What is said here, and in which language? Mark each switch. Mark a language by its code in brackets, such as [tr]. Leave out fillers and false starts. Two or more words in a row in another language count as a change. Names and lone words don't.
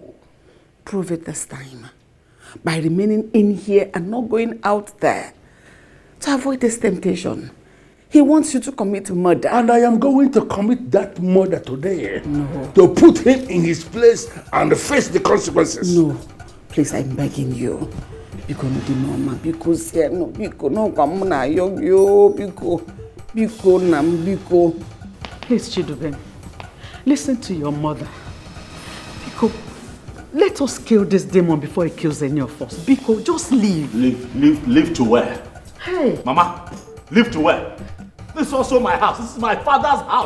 [en] Prove it this time by remaining in here and not going out there to avoid this temptation. He wants you to commit murder. And I am going to commit that murder today. No. To put him in his place and face the consequences. No. Please, I'm begging you. [ig] Biko no di mama, biko se no, biko no kwamuna yo, biko nam, biko. [en] Please, Chidube, listen to your mother. Biko, let us kill this demon before he kills any of us. Biko, just leave. Leave to where? Hey. Mama, leave to where? This is also my house. This is my father's house.